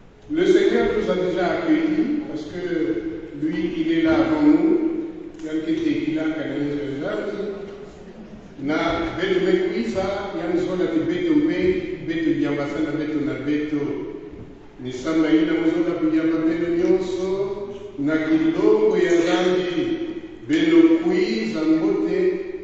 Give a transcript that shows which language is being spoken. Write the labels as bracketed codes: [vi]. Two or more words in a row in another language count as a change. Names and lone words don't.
[fr] Le Seigneur nous a déjà accueillis parce que lui, il est là avant nous. [ktu] Na beto mekuisa yanzola ti beto mpe beto diambasana beto na beto ni samna ina mozola kujamba beno nyonso na kilongo ya zambi beno kuiza mbote